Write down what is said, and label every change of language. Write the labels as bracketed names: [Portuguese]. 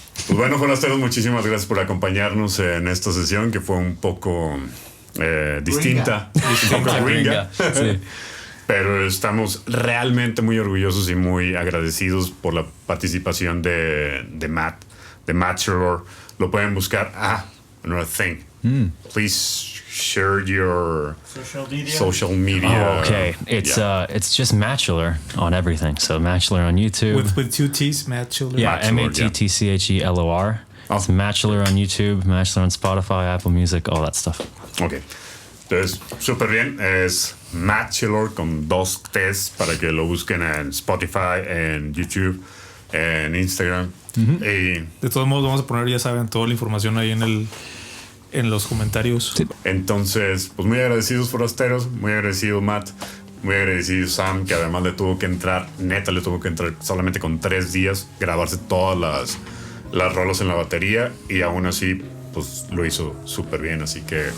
[Spanish] Pues bueno, forasteros, muchísimas gracias por acompañarnos en esta sesión que fue un poco distinta, un poco gringa. Sí. Pero estamos realmente muy orgullosos y muy agradecidos por la participación de Matt, de Mattchelor. Lo pueden buscar. [English] Another thing. Please share your social media. Oh, okay. It's just Mattchelor on everything. So Mattchelor on YouTube. With two T's, Mattchelor. Yeah, Mattchelor. It's Mattchelor on YouTube, Mattchelor on Spotify, Apple Music, all that stuff. [Spanish] Ok. Entonces, súper bien. Es Mattchelor con 2 T's para que lo busquen en Spotify, en YouTube, en Instagram. Y de todos modos, vamos a poner, ya saben, toda la información ahí en los comentarios. Sí. Entonces, pues muy agradecidos forasteros, muy agradecido Matt, muy agradecido Sam, que además le tuvo que entrar solamente con 3 días, grabarse todas las rolas en la batería, y aún así pues lo hizo súper bien, así que